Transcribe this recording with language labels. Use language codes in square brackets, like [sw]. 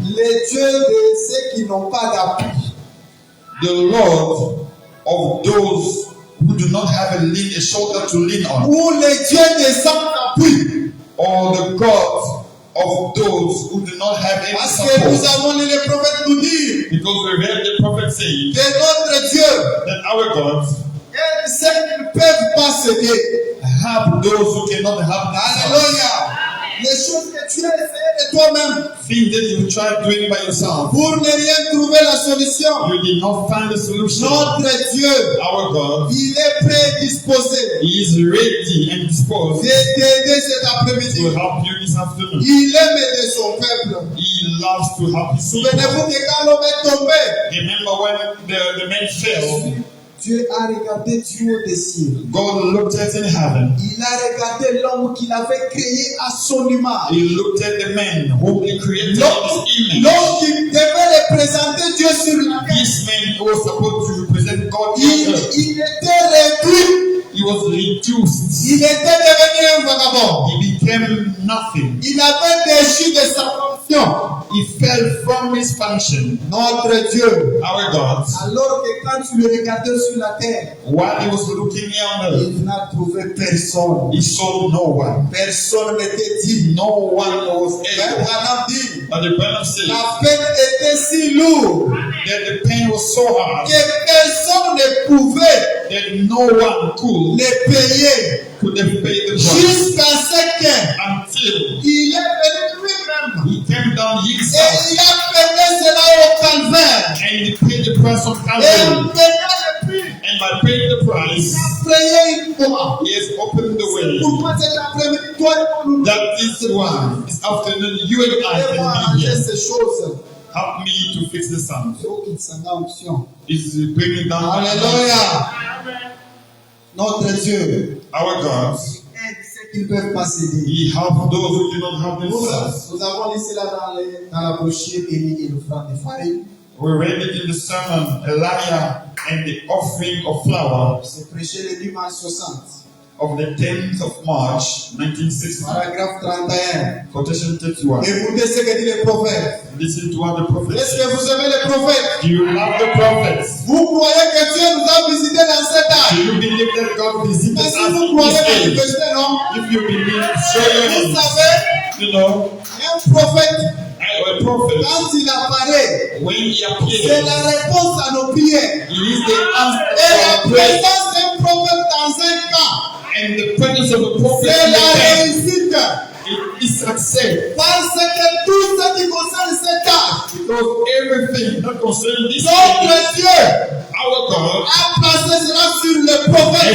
[fr] Le Dieu de ceux qui n'ont pas d'appui. [en] The Lord of those who do not have a shoulder to lean on. [fr] Ou le Dieu de sans appui. [en] Or the God of those who do not have any [fr] Parce que nous [en] support. [fr] avons lu le prophète nous dire [en] Because we heard the prophet saying [fr] que notre Dieu [en] that our God [fr] aide ceux qui ne peuvent pas s'aider. [en] help those who cannot help themselves. [fr] Alléluia. Les choses que tu as essayé de toi-même [en] Things that you tried doing by yourself, [fr] pour ne rien trouver la solution. [en] you did not find the solution. [fr] Notre Dieu, [en] Our God, [fr] il est prêt et disposé [en] He is ready and disposed [fr] de t'aider cet [en] to [fr] après-midi. [en] help you this afternoon. [fr] Il aime aider son peuple. [en] He loves to help His people. [fr] Souvenez-vous que quand l'homme est tombé, [en] Remember when the man fell, [fr] Dieu a regardé du haut des cieux. [en] God looked at in heaven. [fr] Il a regardé l'homme qu'il avait créé à son image. [en] He looked at the man whom He created in His image. [fr] L'homme qui devait représenter Dieu sur la terre. [en] This man who was supposed to represent God on earth, [fr] Il était réduit. [en] he was reduced. [fr] Il était devenu un vagabond. [en] He became nothing. [fr] Il avait déchu de sa fonction. [en] He fell from his function. [fr] Notre Dieu. [en] Our God, [fr] Alors que quand tu le regardais sur la terre, [en] while he was looking here on earth, [fr] il n'a trouvé personne. [en] he saw no one. [fr] Personne n'était digne. [en] No one was [fr] Mais [en] able. [fr] Branham dit, [en] But the Bible says [fr] la peine était si lourde [en] that the pain was so hard [fr] que personne ne pouvait [en] that no one [fr] les payer. [en] could have paid the price [fr] Jusqu'à ce [en] until [fr] qu'il est venu lui-même. [en] he came down [fr] Et [en] himself [fr] il a payé cela au calvaire. [en] and he paid the price of [fr] Et [en] Calvary. [fr] en payant le prix, [en] And by paying the price, [fr] payé une fois. [en] he has opened the way. [fr] Pourquoi cet après-midi, toi et moi, nous [en] That is why this afternoon you and I [fr] devons [en] can be [fr] arranger [en] here. [fr] ces choses. [en] Help me to fix the sound. [fr] Oh, qu'il s'en a option. [en] Is bringing down [fr] Alléluia. Notre Dieu [en] our God. [fr] aide ceux qui ne peuvent pas s'aider. [en] He helps those who do not help themselves. [fr] Nous avons lu cela dans la brochure Élie et l'offrande de farine. [en] We read it in the sermon, Elijah and the offering of flour [fr] C'est prêché le dimanche 60. [en] of the 10th of March, 1960. [fr] Paragraphe 31. [en] Quotation 31. [fr] Écoutez ce que dit le prophète. [en] Listen to what the prophet [fr] Est-ce que [en] says. [fr] vous aimez les prophètes? [en] Do you love the prophets? [fr] Vous croyez que Dieu nous a visités dans cet [en] Do [fr] âge? [en] you believe that God visited [fr] Mais [en] us [fr] si vous [en] in [fr] croyez [en] this age? [fr] manifester, non? [en] If you believe, show your [fr] Vous [en] hands. [fr] savez, [en] You know, [fr] un prophète, [en] a prophet, [fr] quand il apparaît, [en] when he [fr] c'est [en] appears, [fr] la réponse à nos prières. [en] he is the [fr] Et [en] answer [fr] la [en] to our prayer. [fr] présence d'un prophète dans un camp, [en] And the presence of a prophet [fr] c'est [en] in [fr] la [en] the camp, [fr] réussite. [en] it is success. [fr] Parce que tout ce qui concerne cet âge, [en] Because everything that concerns this age, [fr] notre Dieu [en] our God [fr] a placé cela sur le prophète.